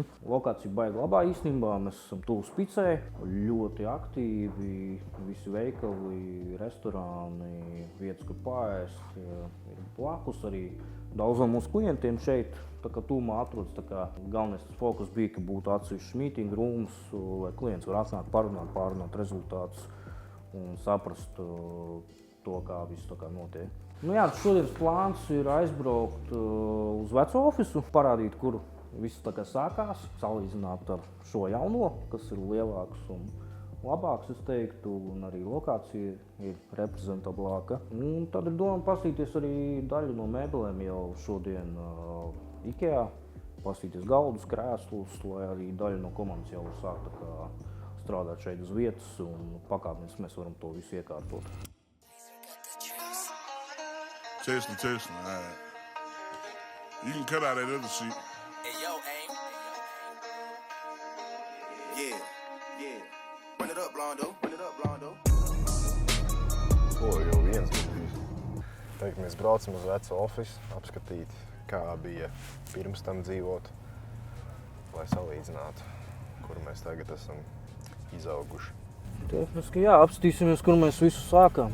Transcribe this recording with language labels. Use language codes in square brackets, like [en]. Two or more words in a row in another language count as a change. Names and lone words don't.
[lv] Lokācija baigi labā īstenībā, mēs esam tuvu Spicē, ļoti aktīvi, visi veikali, restorāni, vietas, kur paēst, ir blakus arī. Daudziem mūsu klientiem šeit tūmā atrodas. Galvenais fokus bija, ka būtu atsevišķs [en] meeting rooms, [lv] lai klients var atnākt, pārunāt rezultātus un saprast to, kā viss notiek. Šodienas plāns ir aizbraukt uz veco ofisu, parādīt, kur viss sākās, salīdzināt ar šo jauno, kas ir lielāks un labāks, es teiktu, un arī lokācija ir reprezentablāka. Tad ir doma paskatīties arī daļu no mēbelēm jau šodien IKEA, paskatīties galdus, krēslus, lai arī daļa no komandas jau var sākt strādāt šeit uz vietas, un pakāpeniski mēs varam to visu iekārtot. [en] Testing, all right. You can cut out that other shit. Hey, yo, aim. Yeah. Run it up, Blondo. [lv] O, jau viens bija. Teikt, mēs braucam uz veco ofisu, apskatīt, kā bija pirms tam dzīvot, lai salīdzinātu, kur mēs tagad esam izauguši. Tehniski apskatīsimies, kur mēs visu sākām.